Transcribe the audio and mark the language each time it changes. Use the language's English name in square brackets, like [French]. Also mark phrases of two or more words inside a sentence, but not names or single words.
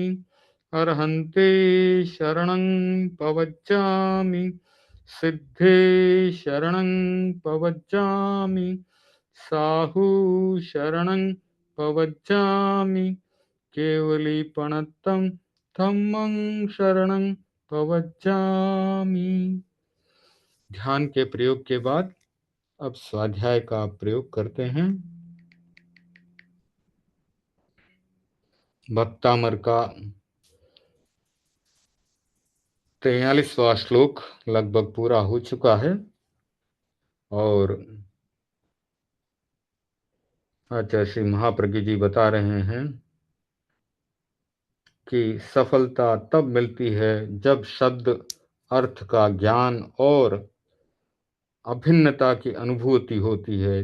[Prakrit languages] अर्हन्ते शरणं पवज्जामि। सिद्धे शरणं पवज्जामि। साहु शरणं पवज्जामि केवलीपणत्तं धम्मं शरणं पवज्जामि। [Hindi] ध्यान के प्रयोग के बाद अब स्वाध्याय का प्रयोग करते हैं। भक्तामर का 43वां श्लोक लगभग पूरा हो चुका है और आचार्य श्री महाप्रज्ञ जी बता रहे हैं कि सफलता तब मिलती है जब शब्द अर्थ का ज्ञान और अभिन्नता की अनुभूति होती है।